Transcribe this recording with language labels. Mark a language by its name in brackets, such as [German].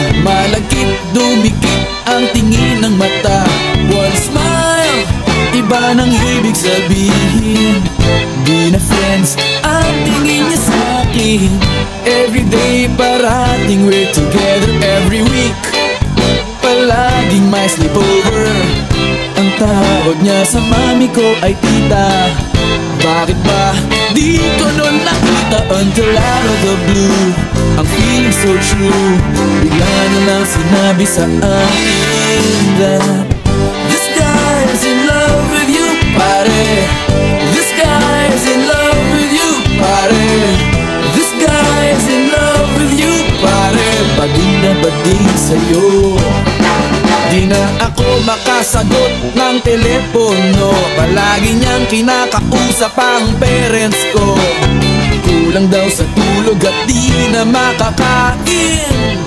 [Filipino] Malagkit, dumikit ang tingin ng mata. [English] One smile, [Filipino] iba nang ibig sabihin. Di na friends ang tingin niya sa'kin. [English] Everyday [Filipino] parating [English] we're together. Every week [Filipino] palaging may [English] sleepover. [Filipino] Ang tawag niya sa mami ko ay tita. Bakit ba di ko nun nakita [English] until out of the blue? Ang feeling so true, [Filipino] bigla na lang sinabi sa akin [English] that this guy is in love with you, pare. This guy is in love with you, pare. This guy is in love with you, pare. [Filipino] Bading na bading sa'yo. Di na ako makasagot ng telepono. Palagi niyang kinakausap ang parents ko. Kulang daw sa tulog at di na makakain.